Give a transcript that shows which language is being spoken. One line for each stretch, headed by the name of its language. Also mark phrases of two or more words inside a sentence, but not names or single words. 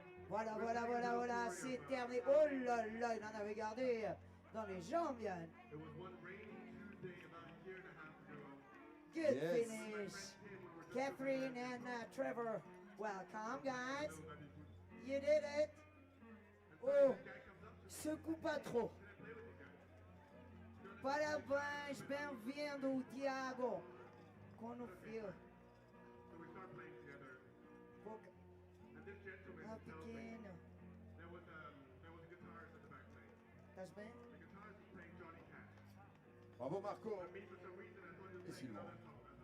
French: Voilà, voilà, voilà, voilà, c'est terminé. Oh là là, il en avait gardé dans les jambes, Yann.
English: Good finish. Catherine and Trevor, welcome, guys. You did it.
French: Oh, secoue pas trop.
Portuguese: Parabéns, bem-vindo, Tiago. Como fio. Ah, pequeno. Estás bem? Bravo Marco.
French: Et suivant.